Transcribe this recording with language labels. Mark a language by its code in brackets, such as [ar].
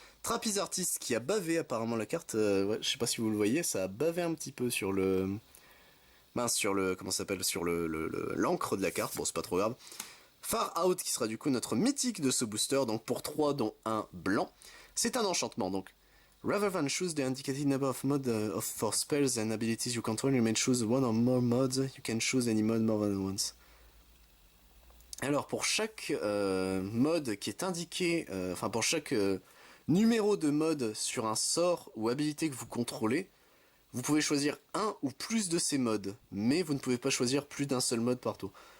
[fr] Trapeze Artist qui a bavé apparemment la carte, ouais, je sais pas si vous le voyez, ça a bavé un petit peu sur le... Mince, sur le... comment ça s'appelle, sur l'encre de la carte, bon c'est pas trop grave. Far Out qui sera du coup notre mythique de ce booster, donc pour 3 dont un blanc. C'est un enchantement donc. [en] Rather than choose the indicated number of modes for spells and abilities you control, you may choose one or more modes. You can choose any mode more than once. [fr] Alors pour chaque mode qui est indiqué, enfin pour chaque numéro de mode sur un sort ou habilité que vous contrôlez, vous pouvez choisir un ou plus de ces modes, mais vous ne pouvez pas choisir plus d'un seul mode par tour.